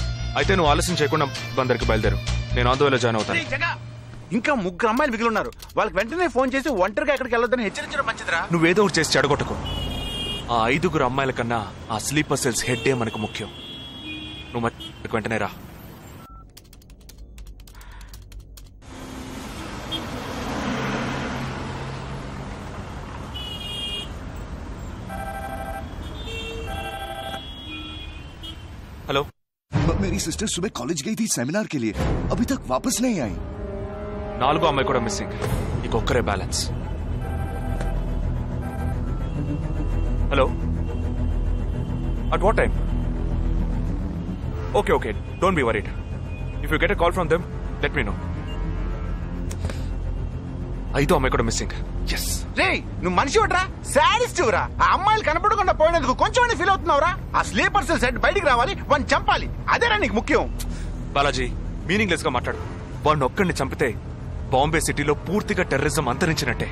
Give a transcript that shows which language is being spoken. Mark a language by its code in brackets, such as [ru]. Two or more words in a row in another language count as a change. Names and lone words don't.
[te] అయితే నువ్వు ఆలస్యం చేయకుండా బందర్కి బయలుదేరు. నేను ఆందోళన జాయిన్ అవుతాను. ఇంకా 3 అమ్మాయిలు మిగిలి ఉన్నారు. వాళ్ళకి వెంటనే ఫోన్ చేసి ఒంటరిగా ఎక్కడికి వెళ్ళొద్దని హెచ్చరించడం మంచిదిరా. నువ్వేదో ఒకటి చేసి చెడగొట్టకు. ఆ 5 అమ్మాయిల కన్నా ఆ [en] sleeper cells head [te] మనకు ముఖ్యం. నువ్వు వెంటనే రా. [hi] हेलो, मेरी सिस्टर सुबह कॉलेज गई थी सेमिनार के लिए, अभी तक वापस नहीं आई। [te] 4 అమ్మాయి కూడా మిస్సింగ్. ఇంకొక్కరే బ్యాలెన్స్. హలో, [en] At what time? Okay okay, don't be worried. If you get a call from them let me know. [te] 5 అమ్మాయి కూడా మిస్సింగ్. ఎస్. రే నువ్వు మనిషి ఒకట్రా, శాడిస్ట్ రా. ఆ అమ్మాయిలు కనపడకుండా పోయినందుకు కొంచెం ఫీల్ అవుతున్నావురా? ఆ [en] sleeper cell [te] సెట్ బయటికి రావాలి, వాడిని చంపాలి, అదేరా నీకు ముఖ్యం. బాలాజీ మీనింగ్లెస్ గా మాట్లాడు. వాడిని ఒక్కడిని చంపితే బాంబే సిటీలో పూర్తిగా టెర్రరిజం అంతరించినట్టే.